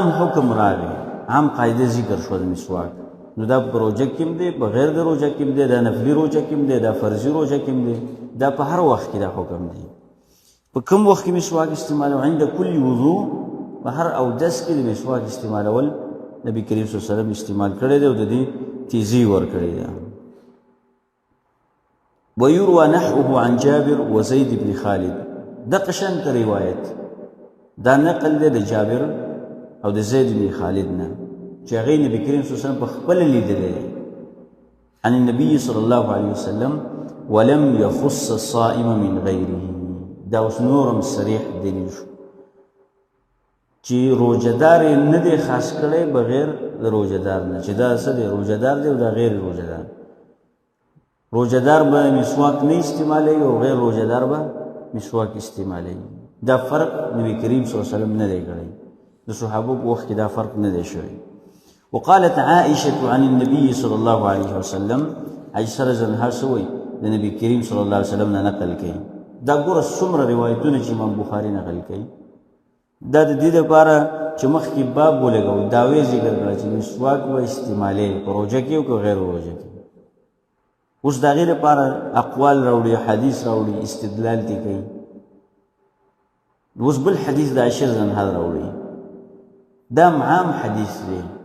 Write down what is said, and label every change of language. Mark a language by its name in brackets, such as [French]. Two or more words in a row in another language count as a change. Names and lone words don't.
[Pashto] حکم راغی عام قاعده ذکر شو د مسواک نو دا په روژه کې هم دی بغیر د روژه کې هم دی دا نفلي روژه کې هم دی دا فرضي روژه کې هم دی دا په هر وخت کې دا حکم دی په کوم وخت کې مسواک استعمالول [Arabic] عند کل وضوء [Pashto] په هر اودس کې د مسواک استعمالول نبی کریم [Arabic] صلی الله علیه وسلم [Pashto] استعمال کړی دی او د دې تیزی ورکړی دی [Arabic] ويروى نحوه عن جابر وزيد بن خالد [Pashto] دا قشنت روایت دا نقل دی د جابر او د زید بن خالد نه چې هغې نبي کریم [Arabic] صلی الله علیه وسلم [Pashto] په خپله لیدلی [Arabic] عن النبي صلی الله علیه وسلم ولم يخص الصائم من غیره [Pashto] دا اوس نورم صریح دلیل شو چې روژهدار یې نه دی خاص کړی بغیر د روژهدار نه چې دا څه دی روژهدار دی او دا غیر روژهدار روژهدار به مسواک نه استعمالوي او غیر روژهدار به مسواک استعمالوي دا فرق نبی کریم [Arabic] صلی الله علیه وسلم [Pashto] نه دی کړی د صحابو په وخت کې دا فرق نه دی شوی [Arabic] وقالت عائشة عن النبي صلى الله عليه وسلم [Pashto] عائشة [Arabic] رضی الله عنها [Pashto] سوی د نبی کریم [Arabic] صلی الله علیه وسلم [Pashto] نه نقل کوي دا ګوره څومره روایتونه چې امام بخاري نقل کوي دا د دې لپاره چې مخکې باب ولګو دعوې ذکر کړه چې مسواک به استعمالوي په روژه کې او که غیر روژه کې اوس د هغې لپاره اقوال راوړي حدیث راوړي استدلال دې کوي اوس بل حدیث د عائشة [Arabic] رضی الله عنها [Pashto] راوړي دا عام حدیث دی